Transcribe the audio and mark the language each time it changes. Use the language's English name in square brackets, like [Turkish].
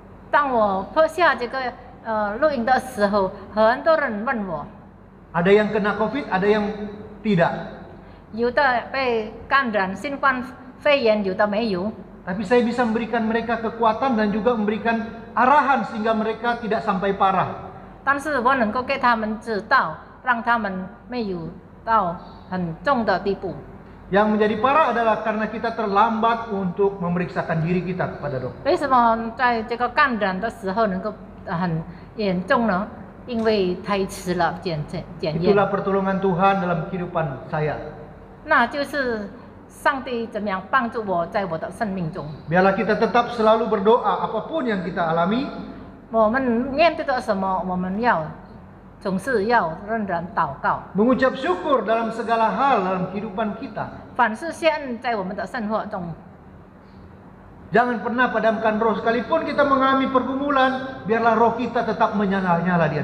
[Chinese] 当我播下这个录音的时候，很多人问我， [Indonesian] Ada yang kena COVID, ada yang tidak. [Chinese] 有的被感染新冠肺炎，有的没有。 [Indonesian] Tapi saya bisa memberikan mereka kekuatan dan juga memberikan arahan sehingga mereka tidak sampai parah. [Chinese] 但是我能够给他们指导，让他们没有到很重的地步。 [Indonesian] Yang menjadi parah adalah karena kita terlambat untuk memeriksakan diri kita kepada dokter. [Chinese] 为什么在这个感染的时候能够很严重呢？因为太迟了检验。 [Indonesian] Itulah pertolongan Tuhan dalam kehidupan saya. [Chinese] 那就是上帝怎么样帮助我在我的生命中。 [Indonesian] Biarlah kita tetap selalu berdoa apapun yang kita alami. [Chinese] 我们面对的什么，我们要总是要仍然祷告， [Indonesian] Mengucap syukur dalam segala hal dalam kehidupan kita. [Chinese] 凡事谢恩在我们的生活中。 [Indonesian] Jangan pernah padamkan roh. Sekalipun kita mengalami pergumulan, biarlah roh kita tetap menyala-nyala di